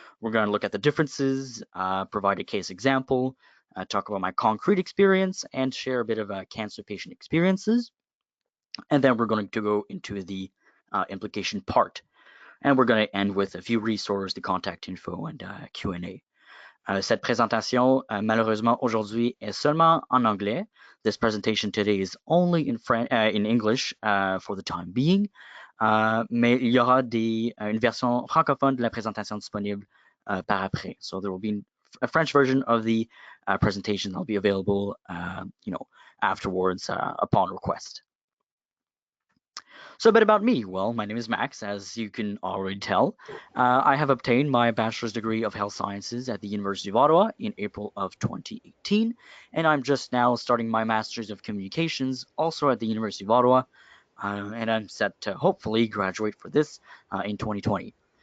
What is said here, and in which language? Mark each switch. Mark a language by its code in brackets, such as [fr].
[en] We're going to look at the differences, provide a case example, talk about my concrete experience, and share a bit of cancer patient experiences. And then we're going to go into the implication part. And we're going to end with a few resources, the contact info, and Q&A. [fr] Cette présentation, malheureusement, aujourd'hui est seulement en anglais. [en] This presentation today is only in English for the time being. [fr] Mais il y aura une version francophone de la présentation disponible par après. [en] So there will be a French version of the presentation that'll be available, afterwards upon request. So a bit about me. Well, my name is Max, as you can already tell. I have obtained my bachelor's degree of health sciences at the University of Ottawa in April of 2018, and I'm just now starting my master's of communications also at the University of Ottawa, and I'm set to hopefully graduate for this in 2020.